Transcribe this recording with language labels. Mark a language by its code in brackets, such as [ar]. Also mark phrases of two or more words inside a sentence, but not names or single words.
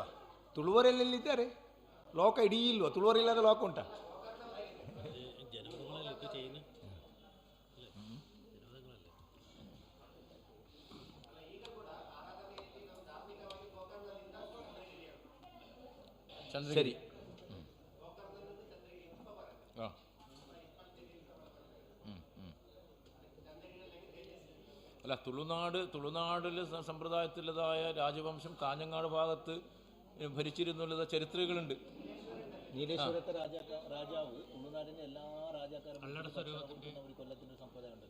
[kn] ತುಳುವರೆಲ್ಲಿದ್ದಾರೆ? ಲೋಕ ಇಡೀ ಇಲ್ವಾ? ತುಳುವರಿಲ್ಲದ ಲೋಕ ಉಂಟಾ? ಸರಿ. [ml] അല്ല, തുളുനാടിൽ സമ്പ്രദായത്തിലുള്ളതായ രാജവംശം കാഞ്ഞങ്ങാട് ഭാഗത്ത് ഭരിച്ചിരുന്നുള്ള ചരിത്രങ്ങളുണ്ട്. നീലേശ്വരത്തെ രാജാവ് തുളുനാടിന്റെ എല്ലാ രാജാക്കാരും കൊല്ലത്തിന്റെ സമ്പ്രദായം ഉണ്ട്.